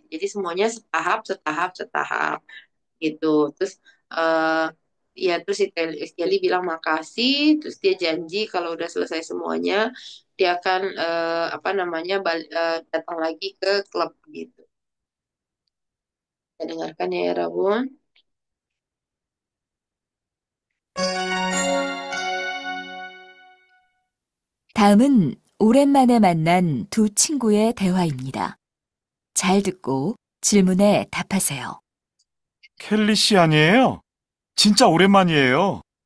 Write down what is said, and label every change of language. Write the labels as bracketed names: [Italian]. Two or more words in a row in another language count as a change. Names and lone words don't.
[Indonesian] Jadi semuanya setahap, setahap, setahap gitu. Terus eh ya terus si Kelly bilang makasih, terus dia janji kalau udah selesai semuanya dia akan apa namanya datang lagi ke klub gitu. Kita dengarkan ya Rabun. [Korean] 다음은 오랜만에 만난 두 친구의 대화입니다. 잘 듣고 질문에 답하세요. 켈리 씨 아니에요? 진짜 오랜만이에요.